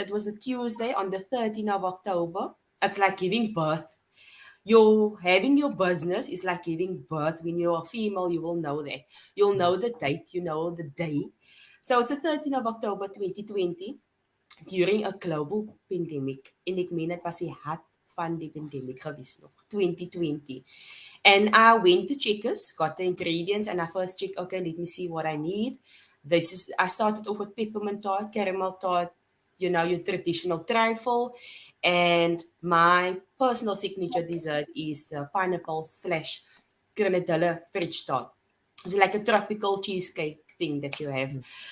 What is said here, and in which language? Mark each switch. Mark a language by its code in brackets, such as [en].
[en] It was a Tuesday on the 13th of October. It's like giving birth. You're having your business is like giving birth. When you're a female, you will know that. You'll know the date, you know the day. So it's the 13th of October 2020. During a global pandemic. [af] En ek meen dit was die hart van die pandemic gewees nog, 2020. [en] And I went to Checkers, got the ingredients, and I first checked, okay, let me see what I need. I started off with peppermint tart, caramel tart, you know, your traditional trifle. And my personal signature dessert is the pineapple/grenadilla fridge tart. It's like a tropical cheesecake thing that you have.